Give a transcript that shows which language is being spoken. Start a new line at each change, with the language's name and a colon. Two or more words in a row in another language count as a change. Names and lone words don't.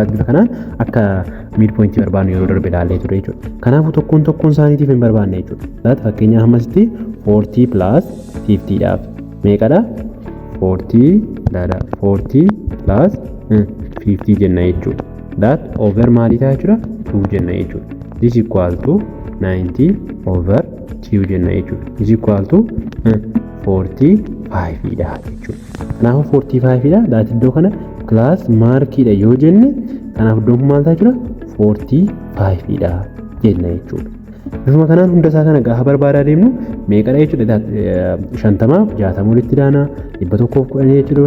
Oromo: Bifa kanaan akka mid point barbaannu yeroo darbe ilaallee ture jechuudha. Kanaafuu tokkoon isaaniitiif hin barbaanne jechuudha. Fakkeenyaaf ammasitti 40 plus 50 dhaaf meeqadha? 40 plus 50 jenna jechuudha. Over maalii ta'a jechuudha? 2 jenna jechuudha.
English: This equal to 90 over 2
Oromo: jenna jechuudha.
English: This equal to 45
Oromo: dha jechuudha. Kanaafuu 45 dha. Iddoo kana
English: class markiidha
Oromo: yoo jenne kanaaf iddoon kun maal ta'a jechuudha? 45 dha jenna jechuudha. Bifuma kanaan hunda isaa kana gaafa barbaadaa deemnu meeqadha jechuudha? 50 60 walitti daana 110 jechuudha.